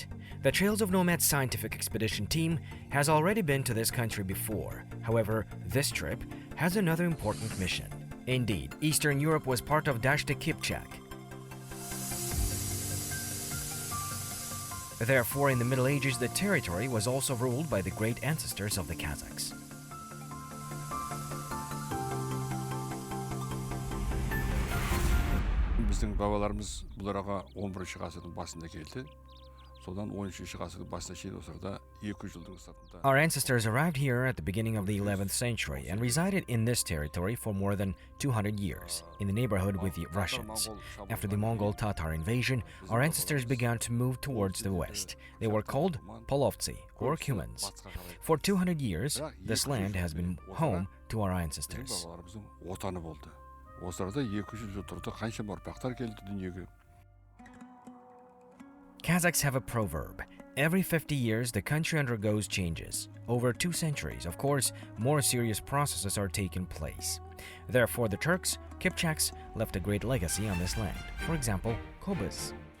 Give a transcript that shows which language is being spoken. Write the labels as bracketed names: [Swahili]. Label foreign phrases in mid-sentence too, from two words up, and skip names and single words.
[English] The Trails of Nomads scientific expedition team has already been to this country before. However, this trip has another important mission. Indeed, Eastern Europe was part of the Kipchak. Therefore, in the Middle Ages, the territory was also ruled by the great ancestors of the Kazakhs. [Kazakh] Біздің бабаларымыз бұл араға 11-ші ғасырдың басында келді. Содан 13-ші ғасырдың басына шейін осы арада 200 жылдың сыртында. [English] Our ancestors arrived here at the beginning of the 11th century and resided in this territory for more than 200 years, in the neighborhood with the Russians. After the Mongol Tatar invasion, our ancestors began to move towards the west. They were called Polovtsi, or Cumans. For 200 years, this land has been home to our ancestors. [Kazakh] Отаны болды. Осы арада 200 жыл тұрды, қаншама ұрпақтар келді дүниеге. [English] Kazakhs have a proverb. Every 50 years, the country undergoes changes. Over 2 centuries, of course, more serious processes are taking place. Therefore, the Turks, Kipchaks, left a great legacy on this land. For example, kobyz.